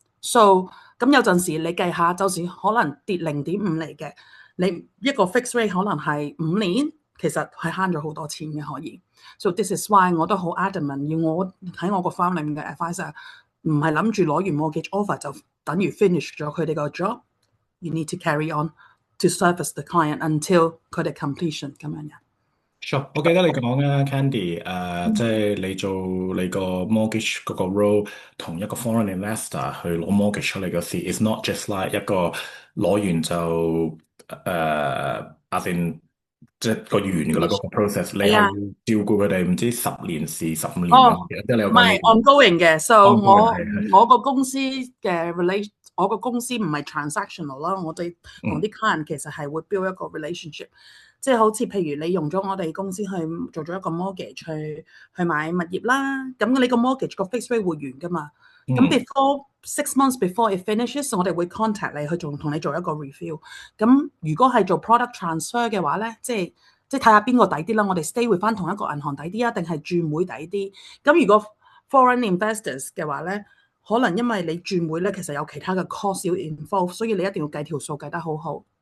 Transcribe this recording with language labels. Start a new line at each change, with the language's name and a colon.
Cantonese: So 咁有陣時你計下，就算可能跌0.5厘嘅，你一個 fixed rate 可能係5年，其實係慳咗好多錢嘅可以。
English: So this is why
Cantonese: 我都好 adamant 要我喺我個 firm 裏面嘅 advisor 唔係諗住攞完 mortgage offer 就等於 finish 咗佢哋個 job。
English: You need to carry on to service the client until
Cantonese: 佢哋
English: completion 咁樣樣。
Cantonese: Sure，我記得你講啊，Candy，即係你做你個 mortgage 嗰個 role，同一個 foreign investor 去攞 mortgage 出嚟嘅事，
English: it's not just like
Cantonese: 一個攞完就as in 即係個完㗎啦，嗰個 process，你係要照顧佢哋唔知10年事15年咁，即係你有唔係 ongoing 嘅。 So 係我個公司嘅 我個公司唔係 transactional 啦，我哋同啲 client 其實係會 build 一個 relationship。即係好似譬如你用咗我哋公司去做咗一個 mortgage 去買物業啦，咁你個 mortgage 個 fixed rate 會完㗎嘛？咁 before
English: 6 months before it finishes，
Cantonese: 我哋會 contact 你去同你做一個 review。咁如果係做 product transfer 嘅話咧，即係睇下邊個抵啲啦。我哋 stay with 翻同一個銀行抵啲啊，定係轉會抵啲？咁如果 foreign investors 嘅話咧，可能因為你轉會咧，其實有其他嘅 cost 要 involve， 所以你一定要計條數計得好好。